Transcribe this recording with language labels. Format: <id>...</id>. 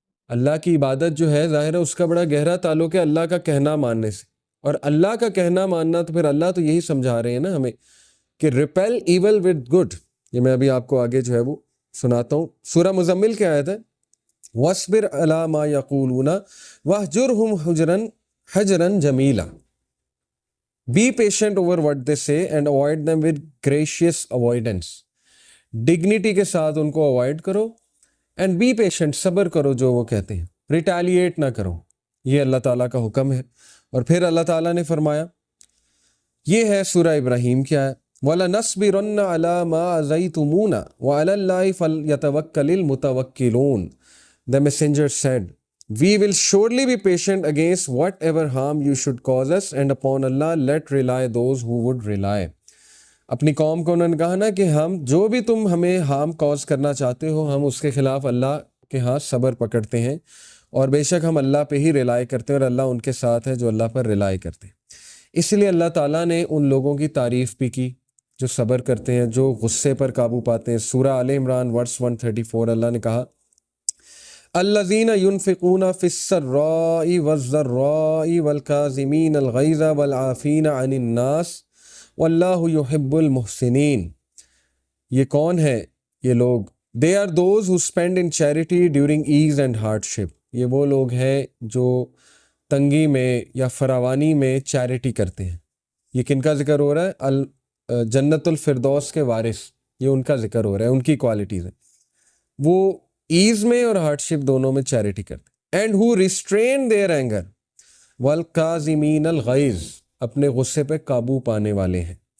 <ur>اللہ کی عبادت جو ہے ظاہر ہے اس کا بڑا گہرا تعلق ہے اللہ کا کہنا ماننے سے، اور اللہ کا کہنا ماننا تو پھر اللہ تو یہی سمجھا رہے ہیں نا ہمیں کہ</ur> <en>Repel evil with good.</en> <ur>یہ میں ابھی آپ کو آگے جو ہے وہ سناتا ہوں. سورہ مزمل کی آیت ہے</ur> <ar>وَاصْبِرْ عَلَىٰ مَا يَقُولُونَ وَاهْجُرْهُمْ حَجْرًا جَمِيلًا.</ar> <en>Be patient over what they say and avoid them with gracious avoidance.</en> <ur>Dignity کے ساتھ ان کو اوائڈ کرو</ur> <en>and be patient،</en> <ur>صبر کرو جو وہ کہتے ہیں، ریٹیلیٹ نہ کرو. یہ اللہ تعالیٰ کا حکم ہے. اور پھر اللہ تعالیٰ نے فرمایا، یہ ہے سورہ ابراہیم کیا ہے،</ur> <ar>وَلَنَصْبِرَنَّ عَلَىٰ مَا أَذَيْتُمُونَ وَعَلَى اللَّهِ فَلْيَتَوَكَّلِ الْمُتَوَكِّلُونَ.</ar> <en>The messenger said, we will surely be patient against whatever harm you should cause us, and upon Allah let rely those who would rely.</en> <ur>اپنی قوم کو انہوں نے کہا نا کہ ہم جو بھی تم ہمیں ہارم کاز کرنا چاہتے ہو ہم اس کے خلاف اللہ کے ہاں صبر پکڑتے ہیں، اور بے شک ہم اللہ پہ ہی ریلائی کرتے ہیں، اور اللہ ان کے ساتھ ہے جو اللہ پر ریلائی کرتے ہیں. اس لیے اللہ تعالیٰ نے ان لوگوں کی تعریف بھی کی جو صبر کرتے ہیں، جو غصے پر قابو پاتے ہیں. سورہ آل عمران ورس 134 اللہ نے کہا</ur> <ar>الذین ينفقون فی السراء والضراء والکاظمین الغیظ والعافین عن الناس واللہ یحب المحسنین.</ar> <ur>یہ کون ہے یہ لوگ؟</ur> <en>They are those who spend in charity during ease and hardship.</en> <ur>یہ وہ لوگ ہیں جو تنگی میں یا فراوانی میں چیریٹی کرتے ہیں. یہ کن کا ذکر ہو رہا ہے؟ جنت الفردوس کے وارث، یہ ان کا ذکر ہو رہا ہے، ان کی کوالٹیز ہیں. وہ ایز میں اور ہارڈشپ دونوں میں چیریٹی کرتے ہیں.</ur> <en>and who restrain their anger</en> <ar>والکاظمین الغیظ،</ar> <ur>اپنے غصے پہ قابو پانے والے ہیں.</ur>